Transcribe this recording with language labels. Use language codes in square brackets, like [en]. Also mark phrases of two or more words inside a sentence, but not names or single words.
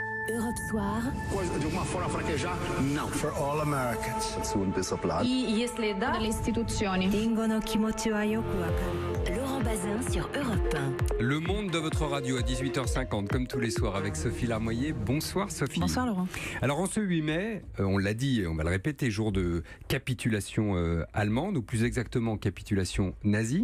[fr] Europe Soir. [pt] De uma forma fraquejar? Não. [en] For all Americans. Если да, le istituzioni. [fr] Laurent Bazin sur Europe 1. Le monde de votre radio à 18h50, comme tous les soirs avec Sophie Larmoyer. Bonsoir Sophie. Bonsoir Laurent. Alors en ce 8 mai, on l'a dit et on va le répéter, jour de capitulation allemande, ou plus exactement capitulation nazie.